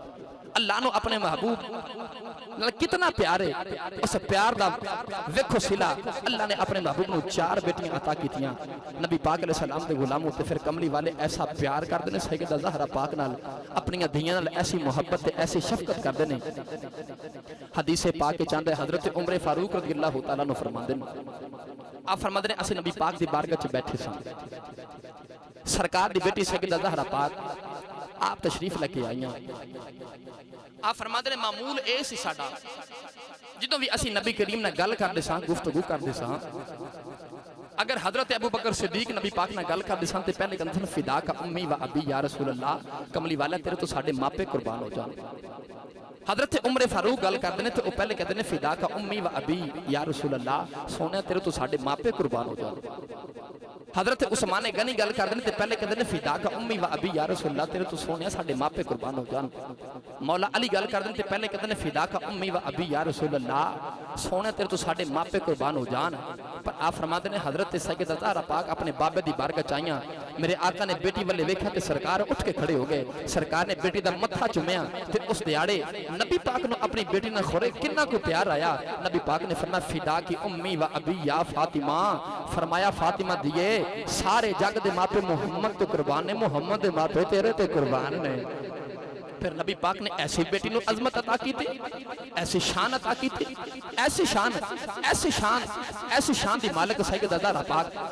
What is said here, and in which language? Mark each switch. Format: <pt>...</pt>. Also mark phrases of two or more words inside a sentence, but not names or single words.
<pa>اللہ نوں اپنے محبوب نال کِنا پیار اے، اس پیار دا ویکھو صلہ. اللہ نے اپنے محبوب نوں 4 دھیاں عطا کیتیاں۔ نبی پاک علیہ السلام دے غلاماں تے فیر کملی والے ایسا پیار کردے نے سیدہ زہرا پاک نال، اپنی دھیاں نال ایسی محبت تے ایسی شفقت کردے نے. حدیث پاک دے چاندے حضرت عمر فاروق رضی اللہ تعالیٰ عنہ فرماندے نے، آپ فرماندے نے اسیں نبی پاک دی بارگاہ چ بیٹھے سن. سرکار دی دھی سیدہ زہرا پاک آپ تشریف لے کے آئیاں. آپ فرماندے نے معمول ایہ سی ساڈا جدوں وی اسی نبی کریم نال گل کردے ساں، گفتگو کردے ساں، اگر حضرت ابو بکر صدیق نبی پاک نال گل کردے ساں تے پہلے کہندے سن</pa> <ar>فداك أمي وأبي يا رسول الله,</ar> <pa>کملی والیا تیرے توں ساڈے ماپے قربان ہو جان. حضرت عمر فاروق گل کردے نے تے او پہلے کہندے نے</pa> <ar>فداك أمي وأبي يا رسول الله,</ar> <pa>سوہنے تیرے توں ساڈے ماپے قربان ہو جان. حضرت عثمان غنی گل کردے نے تے پہلے کہندے نے</pa> <ar>فداك أمي وأبي يا رسول الله,</ar> <pa>تیرے توں سوہنے ساڈے ماپے قربان ہو جان. مولا علی گل کردے نے تے پہلے کہندے نے</pa> <ar>فداك أمي وأبي يا رسول الله,</ar> <pa>سوہنے تیرے توں ساڈے ماپے قربان ہو جان. پر آپ فرماندے نے حضرت سیدہ زہرا پاک اپنے بابے دی بارگاہ چ آئیاں. میرے آقا نے دھی ولے ویکھیا تے سرکار اٹھ کے کھڑے ہو گئے. سرکار نے دھی دا متھا چمیا تے اس دیہاڑے نبی پاک نوں اپنی دھی نال خورے کنا کو پیار آیا. نبی پاک نے فرمایا</pa> <ar>فداك أمي وأبي يا فاطمة,</ar> <pa>فرمایا فاطمہ دیئے سارے جگ دے ماپے محمد توں قربان نے، محمد دے ماپے تیرے توں قربان نے. فیر نبی پاک نے ایسی دھی نوں عظمت عطا کیتی سی، ایسی شان عطا کیتی سی، ایسی شان ایسی شان ایسی شان دی مالک سیدہ زہرا پاک.</pa>